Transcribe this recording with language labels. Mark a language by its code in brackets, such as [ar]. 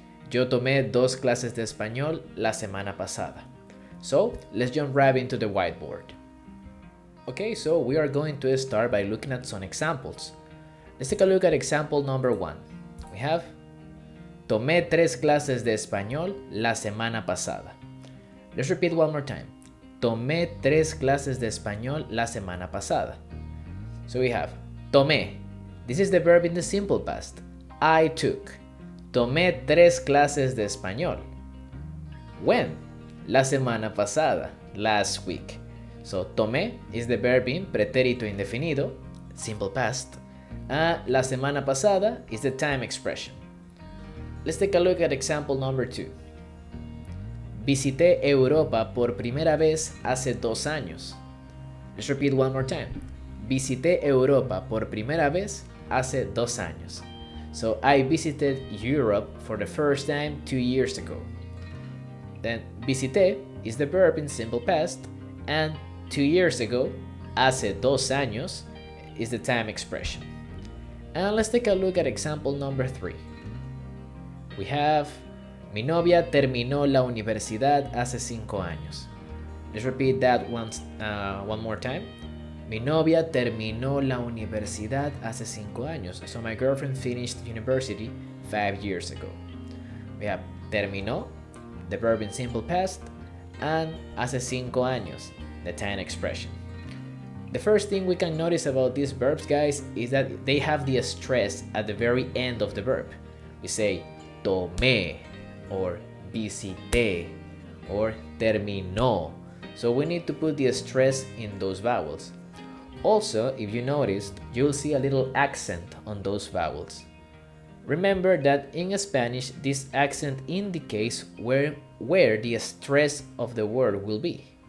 [es] Yo tomé 2 clases de español la semana pasada. [en] So let's jump right into the whiteboard. Okay, so we are going to start by looking at some examples. Let's take a look at example number 1. We have [es] tomé 3 clases de español la semana pasada. [en] Let's repeat one more time. [es] Tomé 3 clases de español la semana pasada. [en] So we have tomé. This is the verb in the simple past. I took. [es] Tomé 3 clases de español. [en] When? [es] La semana pasada. [en] Last week. So tomé is the verb in pretérito indefinido, simple past. [es] La semana pasada [en] is the time expression. Let's take a look at example number 2. [es] Visité Europa por primera vez hace 2 años. [en] Let's repeat one more time. [es] Visité Europa por primera vez hace 2 años. [en] So I visited Europe for the first time 2 years ago. Then visité is the verb in simple past, and 2 years ago, [es] hace 2 años, [en] is the time expression. And let's take a look at example number 3. We have [es] mi novia terminó la universidad hace 5 años. [en] Let's repeat that one more time. [es] Mi novia terminó la universidad hace 5 años. [en] So my girlfriend finished university 5 years ago. We have terminó, the verb in simple past, and [es] hace 5 años, [en] the time expression. The first thing we can notice about these verbs, guys, is that they have the stress at the very end of the verb. We say tomé, or visité, or terminó. So we need to put the stress in those vowels. Also, if you noticed, you'll see a little accent on those vowels. Remember that in Spanish, this accent indicates where the stress of the word will be.